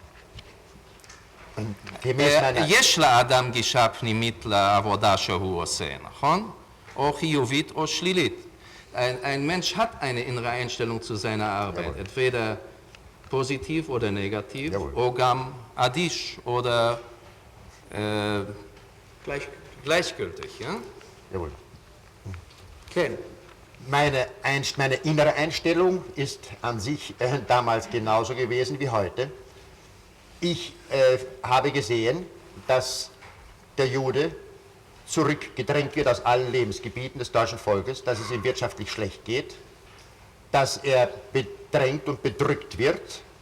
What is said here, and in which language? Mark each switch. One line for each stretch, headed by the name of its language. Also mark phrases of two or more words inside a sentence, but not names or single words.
Hebrew: יש לאדם גישה פנימית לעבודה שהוא עושה, נכון? או חיובית או שלילית.
German: Ein Mensch hat eine innere Einstellung zu seiner Arbeit, entweder positiv oder negativ,
Hebrew: או גם אדיש
German: oder gleichgültig. Ja? Jawohl.
Hebrew: כן.
German: Meine innere Einstellung ist an sich damals genauso gewesen wie heute. Ich habe gesehen, dass der Jude zurückgedrängt wird aus allen Lebensgebieten des deutschen Volkes, dass es ihm wirtschaftlich schlecht geht, dass er bedrängt und bedrückt wird.